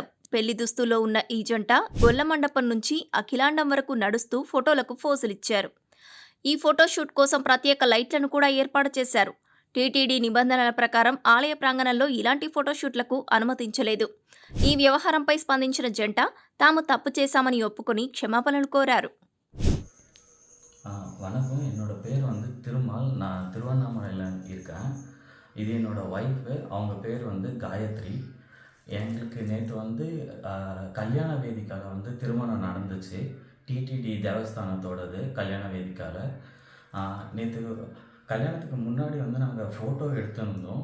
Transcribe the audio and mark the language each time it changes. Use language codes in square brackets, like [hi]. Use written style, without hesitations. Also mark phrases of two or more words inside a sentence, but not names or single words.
[te] పెళ్లి దుస్తుల్లో ఉన్న ఈ జంట గొల్ల మండపం నుంచి అఖిలాండం వరకు నడుస్తూ ఫోటోలకు పోజులిచ్చారు. ఈ ఫోటోషూట్ కోసం ప్రత్యేక లైట్లను కూడా ఏర్పాటు చేశారు. టీటీడీ నిబంధనల ప్రకారం ఆలయ ప్రాంగణంలో ఇలాంటి ఫోటోషూట్లకు అనుమతించలేదు. ఈ వ్యవహారంపై స్పందించిన జంట తాము తప్పు చేశామని ఒప్పుకొని క్షమాపణలు కోరారు. [ta] வணக்கம். என்னோட பேர் வந்து திருமால். நான் திருவண்ணாமலையில் இருக்கேன். இது என்னோட ஒய்ஃபு. அவங்க பேர் வந்து காயத்ரி. எங்களுக்கு நேற்று வந்து கல்யாண வேதிக்காக வந்து திருமணம் நடந்துச்சு. டிடிடி தேவஸ்தானத்தோடது கல்யாண வேதிக்காக. நேற்று கல்யாணத்துக்கு முன்னாடி வந்து நாங்கள் ஃபோட்டோ எடுத்திருந்தோம்.